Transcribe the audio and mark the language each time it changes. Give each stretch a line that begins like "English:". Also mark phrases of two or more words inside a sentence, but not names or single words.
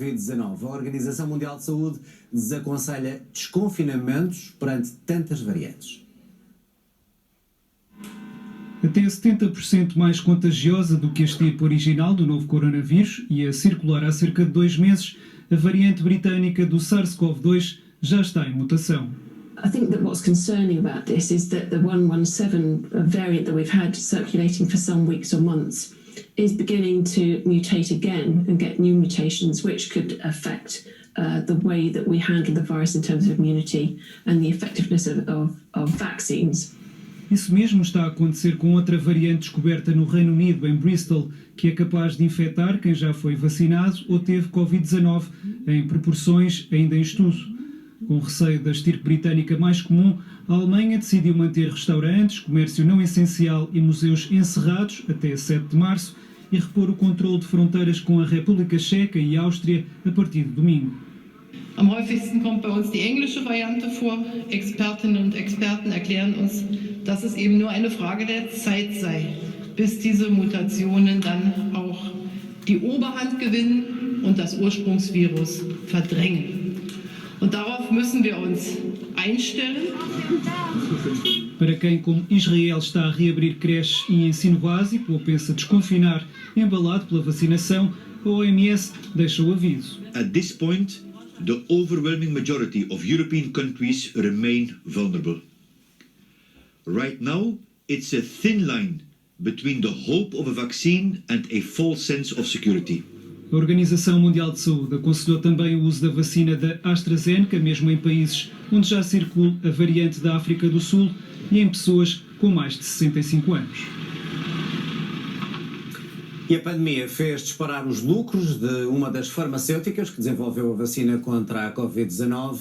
Portuguese: A Organização Mundial de Saúde desaconselha desconfinamentos perante tantas variantes. Até 70% mais contagiosa do que a estirpe original do novo coronavírus e a circular há cerca de 2 meses, a variante britânica do SARS-CoV-2 já está em mutação.
English: I think that what's concerning about this is that the 117 variant that we've had circulating for some weeks or months is beginning to mutate again and get new mutations which could affect the way that we handle the virus in terms of immunity and the effectiveness of vaccines.
Portuguese: Isso mesmo está a acontecer com outra variante descoberta no Reino Unido, em Bristol, que é capaz de infectar quem já foi vacinado ou teve Covid-19, em proporções ainda em estudo. Com receio da estirpe britânica mais comum, a Alemanha decidiu manter restaurantes, comércio não essencial e museus encerrados até 7 de março e repor o controle de fronteiras com a República Checa e Áustria a partir de domingo.
German: Am häufigsten kommt bei uns die englische Variante vor. Expertinnen und Experten erklären uns, dass es eben nur eine Frage der Zeit sei, bis diese Mutationen dann auch die Oberhand gewinnen und das Ursprungsvirus verdrängen. Und darauf müssen wir uns einstellen.
Portuguese: Para quem, como Israel, está a reabrir creches e ensino básico ou pensa desconfinar embalado pela vacinação, a OMS deixa o aviso.
English: At this point, the overwhelming majority of European countries remain vulnerable. Right now, it's a thin line between the hope of a vaccine and a false sense of security.
Portuguese: A Organização Mundial de Saúde aconselhou também o uso da vacina da AstraZeneca, mesmo em países onde já circula a variante da África do Sul e em pessoas com mais de 65 anos. E a pandemia fez disparar os lucros de uma das farmacêuticas que desenvolveu a vacina contra a Covid-19.